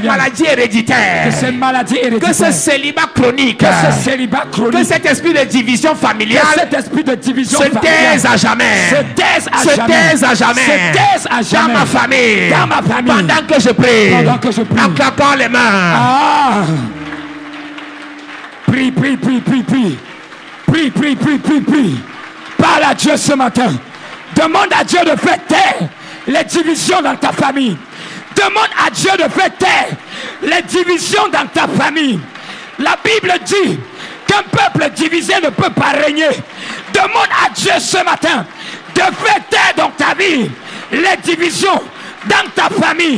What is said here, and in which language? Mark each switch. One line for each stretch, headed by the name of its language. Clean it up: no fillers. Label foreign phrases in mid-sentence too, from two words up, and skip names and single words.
French: cette maladie héréditaire. Que cette maladie héréditaire. Que ce célibat chronique. Que ce célibat chronique. Que cet esprit de division familiale. Que cet esprit de division familiale. Se taise à jamais. Se taise à jamais. Se taise à jamais. Se taise à jamais. Dans ma famille. Dans ma famille. Pendant que je prie. Pendant que je prie. En claquant les mains. Ah. Prie, prie, prie, prie, prie. Prie, prie, prie, prie, prie. Parle à Dieu ce matin. Demande à Dieu de faire taire les divisions dans ta famille. Demande à Dieu de faire taire les divisions dans ta famille. La Bible dit qu'un peuple divisé ne peut pas régner. Demande à Dieu ce matin de faire taire dans ta vie les divisions dans ta famille.